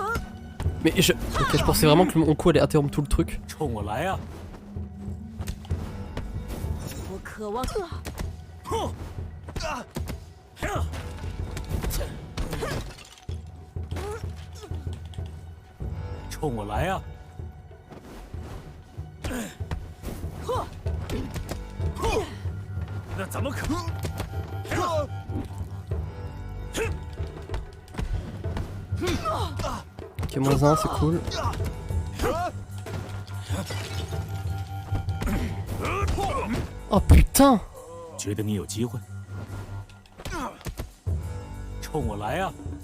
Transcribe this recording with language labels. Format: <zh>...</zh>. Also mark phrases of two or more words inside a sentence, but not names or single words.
<fr>Mais je... Ok, je pensais vraiment que mon coup allait interrompre tout le truc.</fr> <zh>冲我来呀！渴望。冲我来呀！那怎么可？</zh> <fr>Ok, -1, c'est cool. Oh putain!</fr> <zh>觉得你有机会？冲我来呀！</zh>